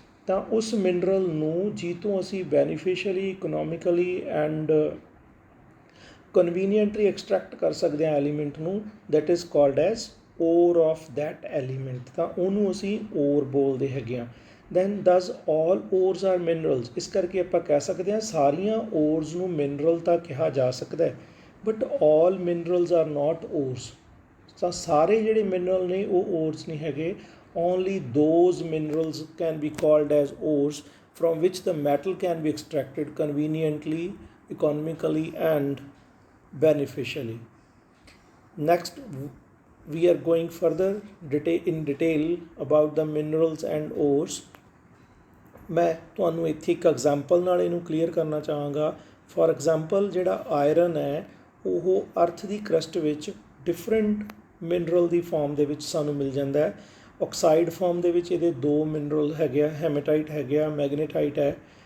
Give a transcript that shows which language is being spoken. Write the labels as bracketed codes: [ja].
[pa] ਤਾਂ ਉਸ ਮਿਨਰਲ ਨੂੰ ਜਿੱਥੋਂ ਅਸੀਂ ਬੈਨੀਫੀਸ਼ੀਅਲੀ ਇਕਨੋਮਿਕਲੀ ਐਂਡ ਕਨਵੀਨੀਐਂਟਲੀ ਐਕਸਟਰੈਕਟ ਕਰ ਸਕਦੇ ਹਾਂ ਐਲੀਮੈਂਟ ਨੂੰ, [en] that is called as ore of that element, [pa] ਤਾਂ ਉਹਨੂੰ ਅਸੀਂ ਓਰ ਬੋਲਦੇ ਹੈਗੇ ਹਾਂ। [en] then thus all ores are minerals, [pa] ਇਸ ਕਰਕੇ ਆਪਾਂ ਕਹਿ ਸਕਦੇ ਹਾਂ ਸਾਰੀਆਂ ਓਰਸ ਨੂੰ ਮਿਨਰਲ ਤਾਂ ਕਿਹਾ ਜਾ ਸਕਦਾ ਹੈ, [en] But all minerals are not ores. [pa] ਤਾਂ ਸਾਰੇ ਜਿਹੜੇ ਮਿਨਰਲ ਨੇ ਉਹ ਓਰਸ ਨਹੀਂ ਹੈਗੇ, [en] only those minerals can be called as ores from which the metal can be extracted conveniently, economically and beneficially. Next we are going further in detail about the minerals and ores. [pa] ਮੈਂ ਤੁਹਾਨੂੰ ਇੱਥੇ ਇੱਕ example ਨਾਲ ਇਹਨੂੰ clear ਕਰਨਾ ਚਾਹਾਂਗਾ। For example ਜਿਹੜਾ iron ਹੈ ਉਹ ਅਰਥ ਦੀ ਕਰਸਟ ਵਿੱਚ ਡਿਫਰੈਂਟ ਮਿਨਰਲ ਦੀ ਫਾਰਮ ਦੇ ਵਿੱਚ ਸਾਨੂੰ ਮਿਲ ਜਾਂਦਾ ਹੈ। ਆਕਸਾਈਡ ਫਾਰਮ ਦੇ ਵਿੱਚ ਇਹਦੇ ਦੋ ਮਿਨਰਲ ਹੈਗੇ ਆ, ਹੈਮੇਟਾਈਟ ਹੈਗੇ ਆ, ਮੈਗਨੇਟਾਈਟ ਹੈ।